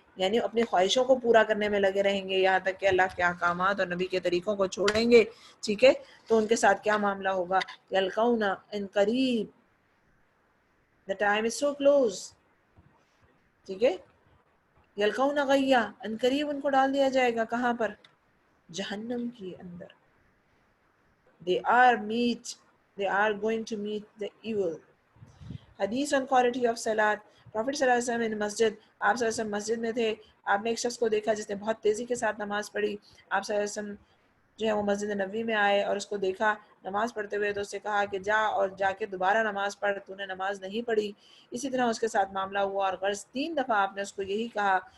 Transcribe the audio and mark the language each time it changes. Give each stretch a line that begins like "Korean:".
Urdu: یعنی اپنی خواہشوں کو پورا کرنے میں لگے رہیں گے یہاں تک کہ اللہ کے احکامات اور نبی کے طریقوں کو چھوڑیں گے، ٹھیک ہے، تو ان کے ساتھ کیا معاملہ ہوگا؟
Arabic: یلقون ان قریب،
English: the time is so close،
Urdu: ٹھیک ہے،
Arabic: یلقون غیا، ان قریب
Urdu: ان کو ڈال دیا جائے گا کہاں پر؟ جہنم کے اندر.
English: they are going to meet the evil. حدیث on quality of salat.
Urdu: Prophet صلی اللہ علیہ وسلم in مسجد، آپ صلی اللہ علیہ وسلم مسجد میں تھے، آپ نے ایک شخص کو دیکھا جس نے بہت تیزی کے ساتھ نماز پڑھی. آپ صلی اللہ علیہ وسلم جو ہے وہ مسجد نبوی میں آئے اور اس کو دیکھا نماز پڑھتے ہوئے، تو اس سے کہا کہ جا کے دوبارہ نماز پڑھ، تو نے نماز نہیں پڑھی. اسی طرح اس کے ساتھ معاملہ ہوا، اور غرض 3 دفعہ آپ نے اس کو یہی کہا.